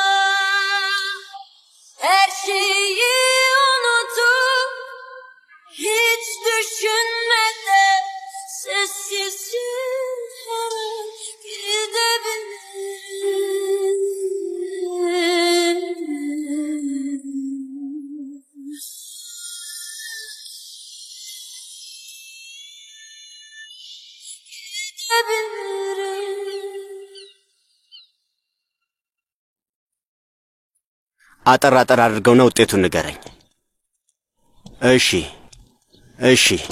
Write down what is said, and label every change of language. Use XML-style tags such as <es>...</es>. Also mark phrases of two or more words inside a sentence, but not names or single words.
<tr>Her şeyi unutup hiç düşünmeden sessizce her an gidebilirim.</tr> <am>አጠር አጠር አድርገው ነው ውጤቱን ንገረኝ። እሺ እሺ።</am>